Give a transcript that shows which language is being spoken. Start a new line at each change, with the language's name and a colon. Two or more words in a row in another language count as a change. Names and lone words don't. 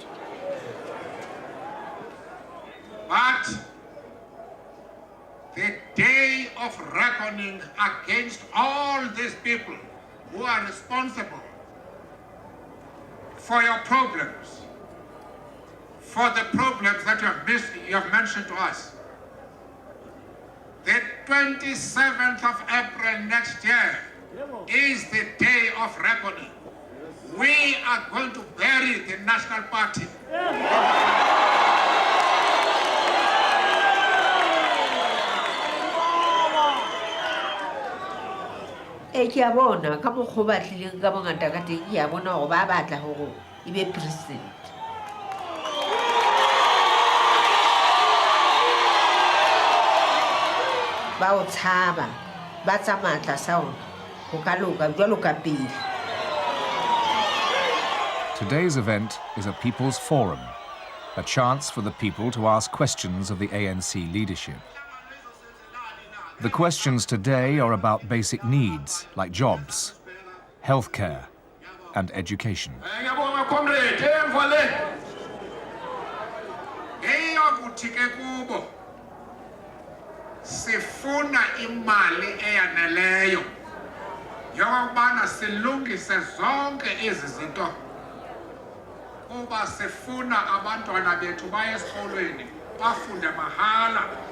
English: But the day of reckoning against all these people who are responsible for your problems, for the problems that you have mentioned to us, the 27th of April next year is the day of reckoning. We are going to bury the National Party.
Southern Sotho: Ke a bona ka mokgwa ba tlileng ka bongata ka teng, ke a bona gore ba batla gore e be president. Ba o tshaba ba tsa matla sa ona go ka loka jwalo ka pele.
English: Today's event is a people's forum, a chance for the people to ask questions of the ANC leadership. The questions today are about basic needs like jobs, healthcare, and education.
Xhosa: Sifuna imali eyaneleyo yokubana silungise zonke ezi zinto, kuba sifuna abantwana bethu baye esikolweni bafunde mahala.